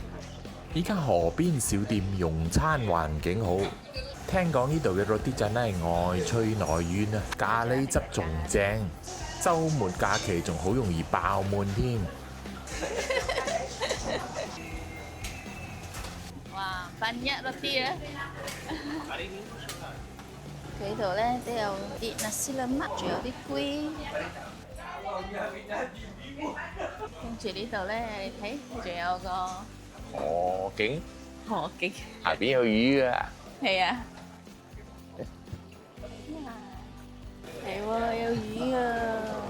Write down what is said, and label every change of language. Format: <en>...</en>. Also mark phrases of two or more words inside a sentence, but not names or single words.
<yue>依間河邊小店用餐環境好，聽講呢度嘅 Roti Canai 外脆內軟啊，咖喱汁仲正，週末假期仲好容易爆滿添。哇 ，</yue> <ms>banyak roti</ms> <yue>啊！佢呢度咧都有啲 nasi lemak，仲有啲龜。跟住呢度咧，你睇仲有個河景河景，下邊有魚啊！係啊，係喎，有魚啊！</yue>